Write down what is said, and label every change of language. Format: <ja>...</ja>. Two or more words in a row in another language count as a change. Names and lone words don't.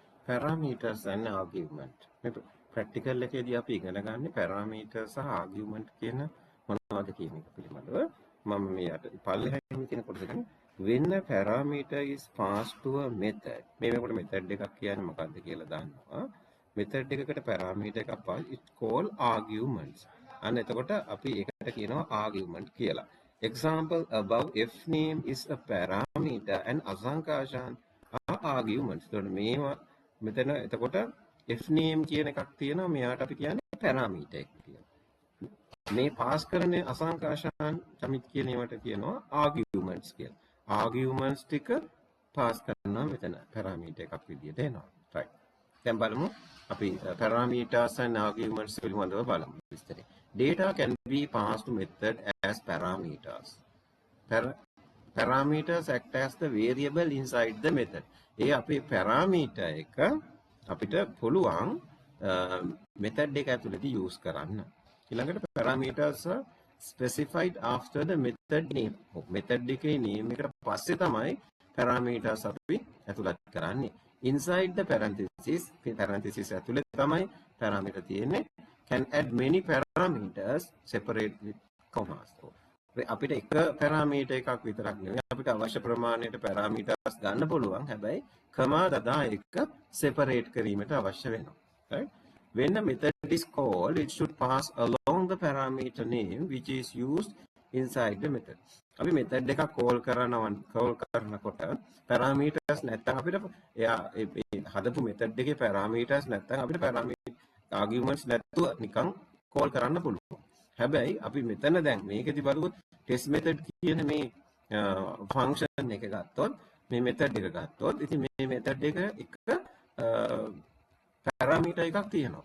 <en>parameters and argument.</en> <si>මේ ප්‍රැක්ටිකල් එකේදී අපි ඉගෙන ගන්න parameter සහ argument කියන මොනවද කියන එක පිළිබඳව මම මේ පල්ලෙහාම කියන කොටස ගන්න.</si> <en>When a parameter is passed to a method.</en> <si>මේකට method එකක් කියන්නේ මොකක්ද කියලා දාන්නවා. method එකකට parameter එකක් පාස්</si> <en>it call arguments.</en> <si>අන්න එතකොට අපි ඒකට කියනවා argument කියලා.</si> <en>Example above f name is a parameter and asankashan are arguments.</en> <si>එතකොට මේවා මෙතන එතකොට f name කියන එකක් තියෙනවා මෙයාට අපි කියන්නේ parameter එක කියලා. මේ පාස් කරන අසංකාශාන් සමිත් කියන ඒවාට කියනවා arguments කියලා. arguments ටික පාස් කරනවා මෙතන parameter එකක් විදියට එනවා. right. දැන් බලමු අපි</si> <en>parameters and arguments</en> <si>පිළිබඳව බලමු විස්තරේ.</si> <en>Data can be passed to method as parameters. Parameters act as the variable inside the method.</en> <si>ඒ අපේ parameter එක අපිට පුළුවන් method එක ඇතුළතදී use කරන්න.</si> <en>ඊළඟට parameters are specified after the method name.</en> <si>method එකේ name එකට පස්සේ තමයි parameters අපි ඇතුළත් කරන්නේ.</si> <en>Inside the parenthesis</en> <si>ඇතුළේ තමයි parameter තියෙන්නේ.</si> <en>Can add many parameters separate with commas.</en> <si>අපිට එක parameter එකක් විතරක් නෙවෙයි අපිට අවශ්‍ය ප්‍රමාණයට parameters ගන්න පුළුවන්. හැබැයි comma දදා එක separate කිරීමට අවශ්‍ය වෙනවා. right?</si> <en>When a method is called, it should pass along the parameter name which is used inside the method.</en> <si>අපි method එකක් call කරනකොට parameters නැත්නම් අපිට එයා හදපු method එකේ parameters නැත්නම් අපිට</si> <en>parameter arguments</en> <si>නැතුව නිකන් call කරන්න පුළුවන්. හැබැයි අපි මෙතන දැන් මේකෙදි බලුවොත්</si> <en>test method</en> <si>කියන මේ function එක ගත්තොත් මේ method එක ගත්තොත් ඉතින් මේ method එක parameter එකක් තියෙනවා.</si>